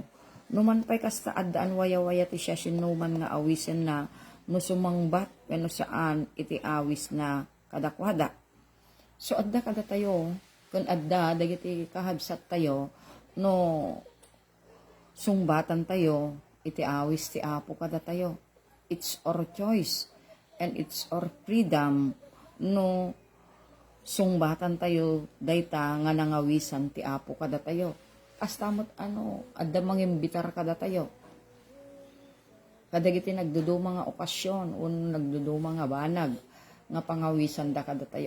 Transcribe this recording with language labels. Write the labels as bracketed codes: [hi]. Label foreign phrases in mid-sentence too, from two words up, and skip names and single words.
[ilo] Numan pay kasta addaan waya-waya ti siya sinuman nga awisen na no sumangbat wenno saan iti awis na kadakwada. So adda kada tayo kun adda dagiti kahabsat tayo no sungbatan tayo iti awis ti Apo kada tayo. [en] It's our choice and it's our freedom [ilo] no sungbatan tayo dayta nga nangawisan ti Apo kada tayo. Astamot adda mangimbitar kada tayo. Kadagiti nagduduma nga okasyon un nagduduma nga banag nga pangawisan da kada tayo.